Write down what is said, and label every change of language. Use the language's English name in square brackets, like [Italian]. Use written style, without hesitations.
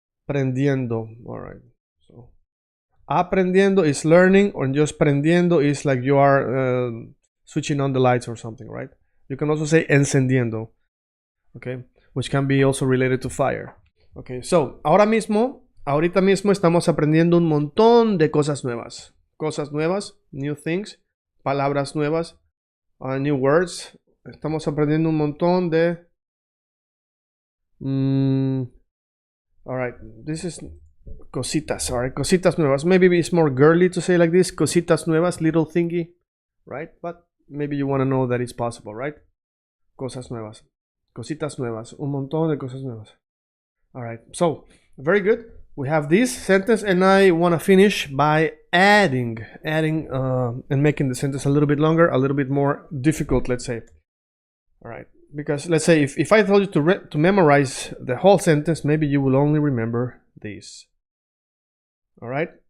[English] Prendiendo, all right. So aprendiendo is learning, or just prendiendo is like you are switching on the lights or something, right? You can also say encendiendo, okay, which can be also related to fire. [Spanish] Okay, so ahorita mismo estamos aprendiendo un montón de cosas nuevas. Cosas nuevas, [English] new things, [Spanish] palabras nuevas, [English] new words. [Spanish] Estamos aprendiendo un montón de... [English] all right, this is cositas, all right, [Spanish] cositas nuevas. [English] Maybe it's more girly to say like this, [Spanish] cositas nuevas, [English] little thingy, right? But maybe you want to know that it's possible, right? [Spanish] Cosas nuevas. Cositas nuevas, un montón de cosas nuevas. [English] All right, so very good. We have this sentence, and I want to finish by adding and making the sentence a little bit longer, a little bit more difficult, let's say. All right, because let's say if I told you to memorize the whole sentence, maybe you will only remember this. All right,